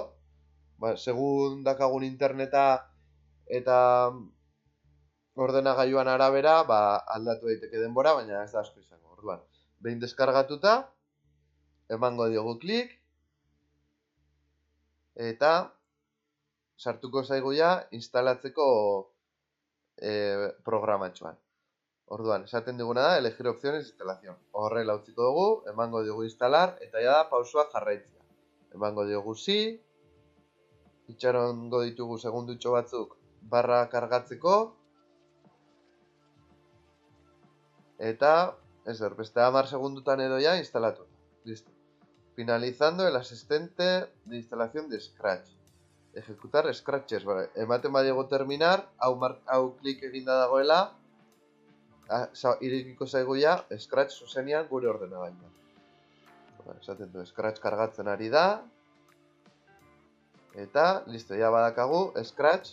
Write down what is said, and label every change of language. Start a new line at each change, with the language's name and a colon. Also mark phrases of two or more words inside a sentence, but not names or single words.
Basque: Segun dakagun interneta eta ordenagailuan arabera, aldatu daiteke denbora, baina ez da asko izango. Orduan, behin deskargatuta, emango diogu klik, eta sartuko zaigu ja instalatzeko programatxoan. Orduan, esaten diguna da,
Spanish: elegir opciones de instalación.
Basque: Horrela utziko dugu, emango diogu instalar, eta ja da pausoak jarraitzea. Emango diogu sí, itxarongo ditugu segundutxo batzuk barra kargatzeko, eta Ezer, beste 10 segundutan edo ja instalatu. Listo.
Spanish: Finalizando el asistente de instalación de Scratch. Ejecutar Scratches, vale.
Basque: Ematen badiego terminar, hau klik eginda dagoela, irekiko zaigu ja Scratch zuzenean gure ordenagailuan. Esaten du, Scratch kargatzen ari da. Eta, listo, ja badakagu, Scratch.